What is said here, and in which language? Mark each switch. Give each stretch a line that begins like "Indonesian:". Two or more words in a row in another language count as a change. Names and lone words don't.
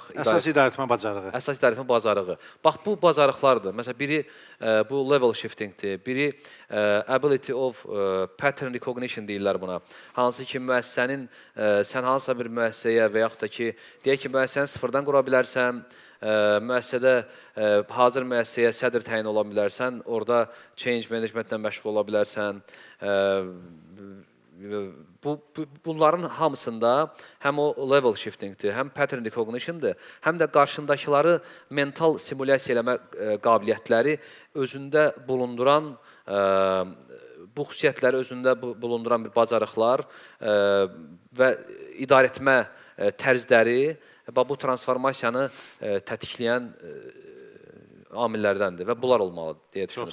Azerbaijani: əsas idarə etmə bacarığı. Əsas idarə etmə bacarığı. Bax, bu bacarıqlardır. Məsələn, biri bu
English: level shiftingdir,
Azerbaijani: biri
English: ability of pattern recognition
Azerbaijani: deyirlər buna. Hansı ki, müəssisənin, sən hansısa bir müəssisəyə və yaxud da ki, deyək ki, müəssisəni sıfırdan qura bilərsən, müəssisədə hazır müəssisəyə sədr təyin ola bilərsən, orada
English: change managementlə
Azerbaijani: məşğul ola bilərsən. Bunların hamısında həm o
English: level shiftingdir,
Azerbaijani: həm
English: pattern recognition'dır,
Azerbaijani: həm də qarşındakıları mental simulyasiya eləmə qabiliyyətləri özündə bulunduran, bu xüsusiyyətləri özündə bulunduran bir bacarıqlar və idarə etmə tərzləri bu transformasiyanı tətikləyən amillərdəndir və bunlar olmalıdır deyə düşünürəm.